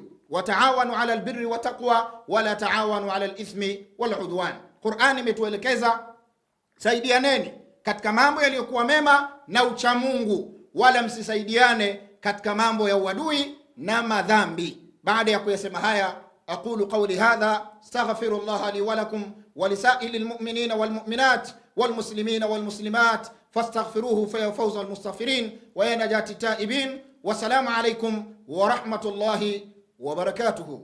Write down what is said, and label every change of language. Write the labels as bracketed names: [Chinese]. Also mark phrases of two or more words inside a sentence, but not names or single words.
[Arabic] وتعاونوا على البر والتقوى ولا تعاونوا على الإثم والعدوان. [Swahili] Qur'ani imetuelekeza saidianeni katika mambo yaliyokuwa mema na uchamungu, wala msisaidiane katika mambo ya uadui na madhambi. Baada ya kuyasema haya, [Arabic] أقول قولي هذا أستغفر الله لي ولكم ولسائر المؤمنين والمؤمنات والمسلمين والمسلمات فاستغفروه ففوز المستغفرين ويا نجاة التائبين. والسلام عليكم ورحمة الله وبركاته.